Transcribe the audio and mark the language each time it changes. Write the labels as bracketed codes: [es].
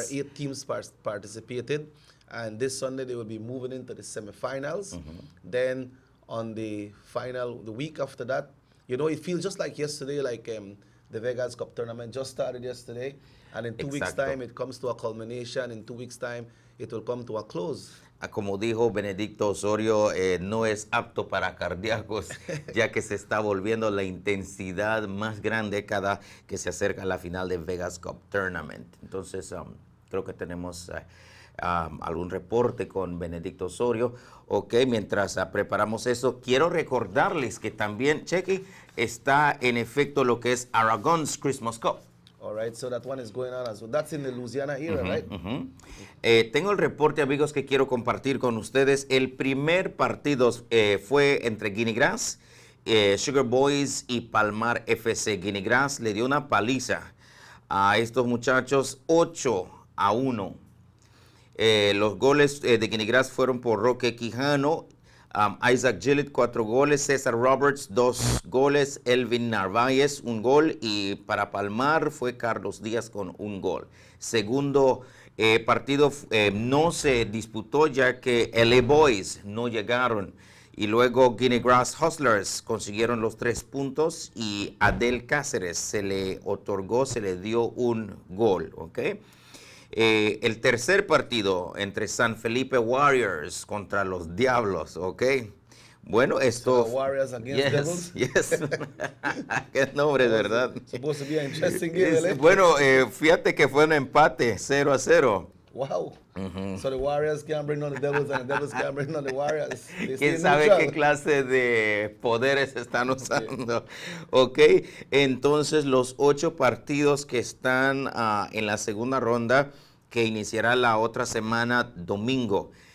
[en] Where 8 teams participated, and this Sunday they will be moving into the semifinals. Then on the final, the week after that, you know, it feels just like yesterday, like the Vegas Cup tournament just started yesterday, and in 2 weeks' time it comes to a culmination. In 2 weeks' time it will come to a close. [es] Como dijo Benedicto Osorio, no es apto para cardíacos, ya que se está volviendo la intensidad más grande cada que se acerca a la final de Vegas Cup Tournament. Entonces, creo que tenemos algún reporte con Benedicto Osorio. Ok, mientras preparamos eso, quiero recordarles que también, Chequi, está en efecto lo que es Aragon's Christmas Cup. [en] All right, so that one is going on as well. That's in the Louisiana area, right? [es] Tengo el reporte, amigos, que quiero compartir con ustedes. El primer partido fue entre Guinea Grass, Sugar Boys y Palmar FC. Guinea Grass le dio una paliza a estos muchachos, 8-1. Los goles de Guinea Grass fueron por Roque Quijano, Isaac Gillett, 4 goles, César Roberts, 2 goles, Elvin Narváez, 1 gol, y para Palmar fue Carlos Díaz con 1 gol. Segundo partido no se disputó ya que LA Boys no llegaron, y luego Guinea Grass Hustlers consiguieron los 3 puntos y Adel Cáceres se le dio 1 gol, ¿ok? El tercer partido entre San Felipe Warriors contra los Diablos, ¿ok? Bueno, esto... [en] So Warriors against Devils? Yes. [es] Qué nombre, ¿verdad? [en] Supposed to be an interesting game, [es] Bueno, fíjate que fue un empate, 0-0. [en] Wow. So the Warriors can't bring on the Devils and the Devils can't bring on the Warriors. [es] ¿Quién sabe qué clase de poderes están usando? Ok, entonces los 8 partidos que están en la segunda ronda, que iniciará la otra semana, domingo.